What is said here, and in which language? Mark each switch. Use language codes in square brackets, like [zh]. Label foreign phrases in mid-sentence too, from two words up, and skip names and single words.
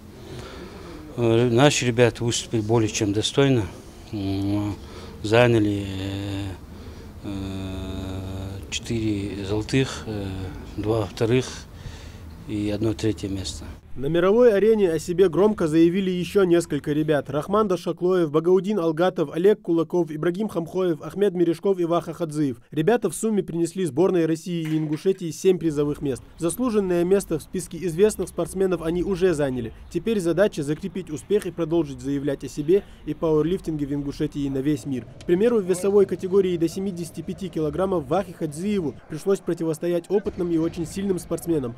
[ru] Наши ребята выступили более чем достойно, заняли 4 золотых, 2 вторых и 1 третье место. На мировой арене о себе громко заявили еще несколько ребят. Рахман Дашаклоев, Багаудин Алгатов, Олег Кулаков, Ибрагим Хамхоев, Ахмед Мережков и Ваха Хадзиев. Ребята в сумме принесли сборной России и Ингушетии 7 призовых мест. Заслуженное место в списке известных спортсменов они уже заняли. Теперь задача закрепить успех и продолжить заявлять о себе и пауэрлифтинге в Ингушетии на весь мир. К примеру, в весовой категории до 75 килограммов Вахе Хадзиеву пришлось противостоять опытным и очень сильным спортсменам.